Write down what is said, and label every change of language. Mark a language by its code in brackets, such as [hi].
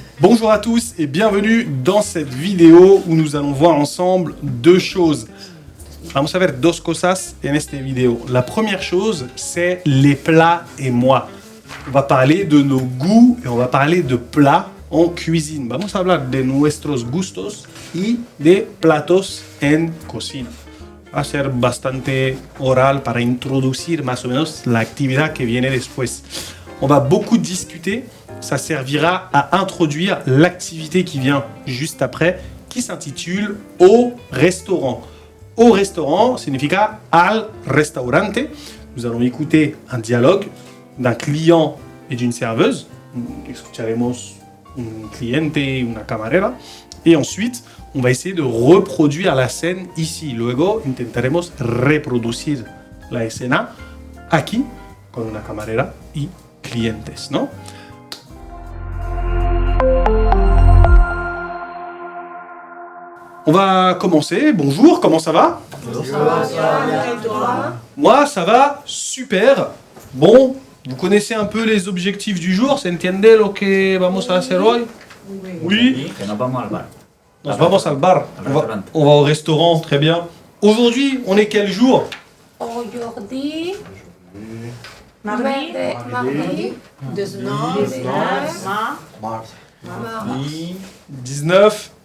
[fr] Bonjour à tous et bienvenue dans cette vidéo où nous allons voir ensemble deux choses. [es] Vamos a ver dos cosas en esta vidéo. [fr] La première chose, c'est les plats et moi. On va parler de nos goûts et on va parler de plats en cuisine. [es] Vamos a hablar de nuestros gustos y de platos en cocina. Va a ser bastante oral para introducir más o menos la actividad que viene después. [fr] On va beaucoup discuter. Ça servira à introduire l'activité qui vient juste après, qui s'intitule Au restaurant. Au restaurant [es] significa al restaurante. [fr] Nous allons écouter un dialogue d'un client et d'une serveuse. [es] Escucharemos un cliente y una camarera. [fr] Et ensuite, on va essayer de reproduire la scène ici. [es] Luego intentaremos reproducir la escena aquí con una camarera y clientes, ¿no? [fr] On va commencer. Bonjour, comment ça va? Moi, ça va super. Bon, vous connaissez un peu les objectifs du jour. [es] ¿Se entiende lo que vamos a hacer hoy? [fr] Oui. [es] Que nos vamos al bar. Nos vamos al bar. [fr] On va au restaurant, très bien. Aujourd'hui, on est quel jour? Aujourd'hui, Mardi, mardi, 19 mars, 19.